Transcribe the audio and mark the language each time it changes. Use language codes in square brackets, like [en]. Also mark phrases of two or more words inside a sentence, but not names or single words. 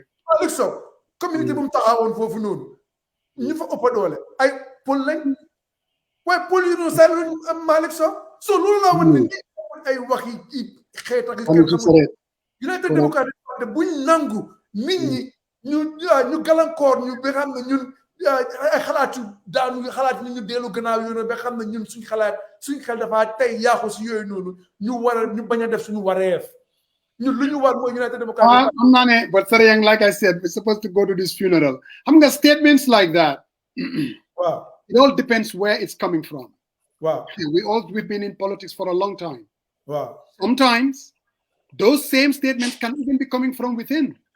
[wo] Malick Sow communauté bu mu taxawoon foofu noonu ñu fa ëpp doole ay pol lañ waaye pol yu noonu saa luñ am Malick Sow so loolu laa wan ne ay waxi xeet ak kenn xamul United Democratic te buñ nangu nit ñi ñu gàllankoor ñu ba xam ne ñun ay xalaatu daanu xalaat ni ñu dellu gannaaw yoonu ba xam ne ñun suñ xel dafa tey yaaxu si yooyu noonu ñu bañ a def suñu wareef ñun lu ñu war mooy United Democratic [en] Party. But Sarayang, like I said, we're supposed to go to this funeral. I'm gonna statements like that. Wow. It all depends where it's coming from. Wow. We've been in politics for a long time. Wow. Sometimes those same statements can even be coming from within.